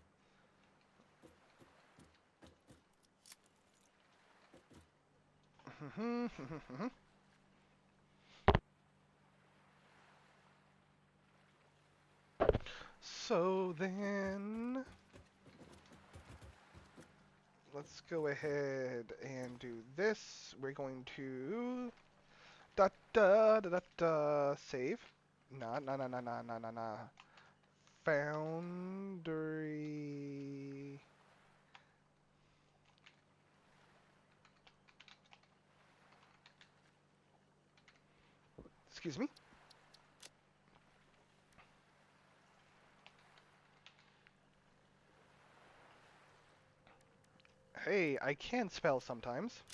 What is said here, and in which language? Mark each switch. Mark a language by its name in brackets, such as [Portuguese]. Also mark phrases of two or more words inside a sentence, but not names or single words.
[English] So then, let's go ahead and do this. We're going to da da da da da save. Nah, nah, nah, nah, nah, nah, nah, nah. Foundry. Excuse me. Hey, I can spell sometimes.